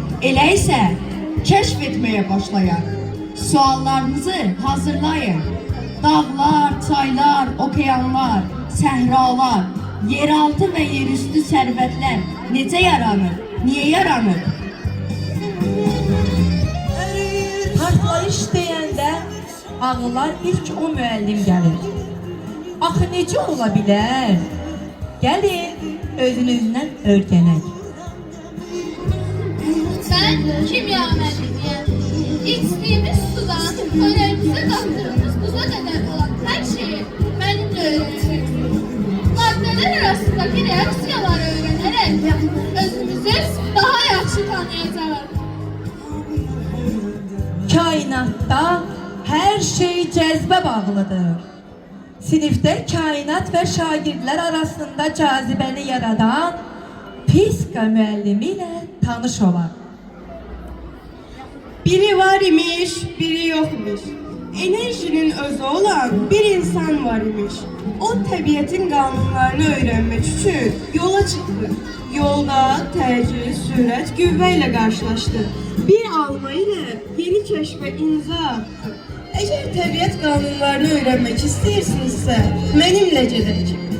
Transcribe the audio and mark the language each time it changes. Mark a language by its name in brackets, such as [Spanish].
[Azerbaijani] Elə isə kəşf etməyə başlayaq. Suallarınızı hazırlayın. Dağlar, çaylar, okeanlar, səhralar, yeraltı və yerüstü sərvətlər necə yaranır? Niyə yaranır? Partlayış deyəndə ağlar ilk o müəllim gəlir. Axı necə ola bilər? Gəlin, özünüzdən öyrənək. [Turkish] Ben kimya mühendisiyim. İçtiğimiz sudan önümüze kattığımız buza kadar olan her şeyi benimle öğreneceksiniz. Maddeler arasındaki reaksiyaları öğrenerek özümüzü daha yaxşı tanıyacağız. [Azerbaijani] Kainatda hər şey cəzbə bağlıdır. Sinifdə kainat və şagirdlər arasında cazibəni yaradan fizika müəllimi ilə tanış olaq. Biri var imiş, biri yokmuş. Enerjinin özü olan bir insan var imiş. O təbiətin qanunlarını öyrənmək üçün yola çıxdı. Yolda təcil, sürət, qüvvə ilə qarşılaşdı. Bir alma ilə yeni kəşfə imza attı. Əgər təbiət qanunlarını öyrənmək istəyirsinizsə, mənimlə gedək.